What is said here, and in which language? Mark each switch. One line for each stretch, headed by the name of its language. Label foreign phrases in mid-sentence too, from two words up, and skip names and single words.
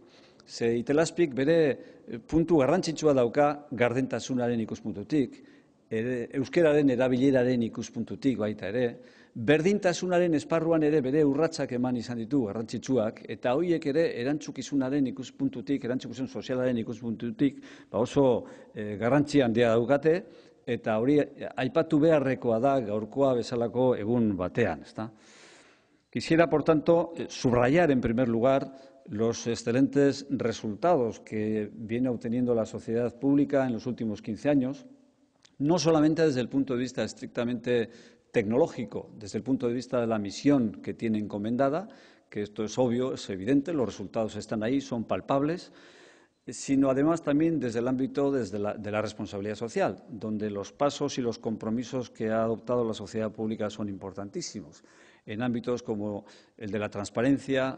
Basque: Ze Itelazpik bere puntu garrantzitsua dauka gardentasunaren ikuspuntutik, euskararen erabileraren ikuspuntutik baita ere, berdintasunaren esparruan ere bere urratsak eman izan ditu garrantzitsuak, eta horiek ere erantzukizunaren ikuspuntutik, erantzukizun sozialaren ikuspuntutik oso garrantzi handia daukate, eta hori aipatu beharrekoa da gaurkoa bezalako egun batean.
Spanish: Quisiera, por tanto, subrayar en primer lugar los excelentes resultados que viene obteniendo la sociedad pública en los últimos 15 años, no solamente desde el punto de vista estrictamente tecnológico, desde el punto de vista de la misión que tiene encomendada, que esto es obvio, es evidente, los resultados están ahí, son palpables, sino además también desde el ámbito de la responsabilidad social, donde los pasos y los compromisos que ha adoptado la sociedad pública son importantísimos, en ámbitos como el de la transparencia,